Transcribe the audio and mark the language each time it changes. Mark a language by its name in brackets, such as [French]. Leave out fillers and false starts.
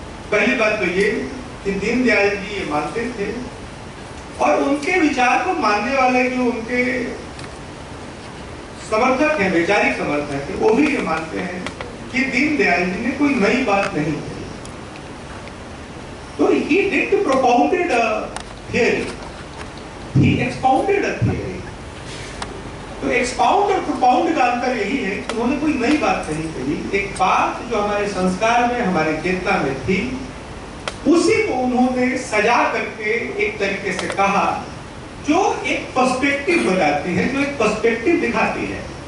[Hindi] पहली बात तो ये कि दीनदयाल जी ये मानते थे, और उनके विचार को मानने वाले जो उनके समर्थक हैं, वैचारिक समर्थक हैं, वो भी ये मानते हैं कि दीनदयाल जी ने कोई नई बात नहीं कही। [English] तो he did propounded a theory, he expounded a theory। [Hindi] तो एक्सपाउंड और प्रोपाउंड का अंतर यही है कि उन्होंने कोई नई बात नहीं कही, एक बात जो हमारे संस्कार में, हमारे चेतना में थी, उसी को उन्होंने सजा करके एक तरीके से कहा जो एक पर्सपेक्टिव बताती है, जो एक पर्सपेक्टिव दिखाती है।